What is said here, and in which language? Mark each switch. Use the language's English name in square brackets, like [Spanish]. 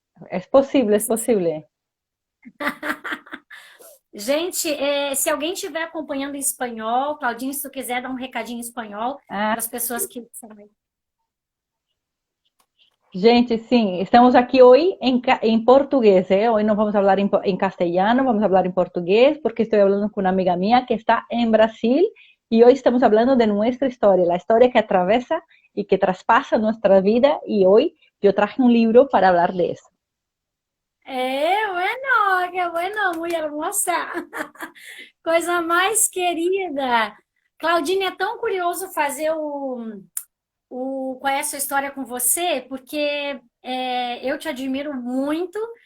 [Portuguese] É possível, é possível. Gente, se alguém estiver acompanhando em espanhol, Claudine, se tu quiser dar um recadinho em espanhol Ah, para as pessoas que sabem. gente, sim, estamos aqui hoje em português, ¿eh? [Spanish] Hoy no vamos a hablar en castellano, vamos a hablar en portugués porque estoy hablando con una amiga mía que está en Brasil y hoy estamos hablando de nuestra historia, la historia que atraviesa y que traspasa nuestra vida y hoy yo traje un libro para hablar de eso. Bueno, que bueno, muito hermosa. [Portuguese] Coisa mais querida. Claudine, é tão curioso fazer qual é a sua história com você, porque eu te admiro muito.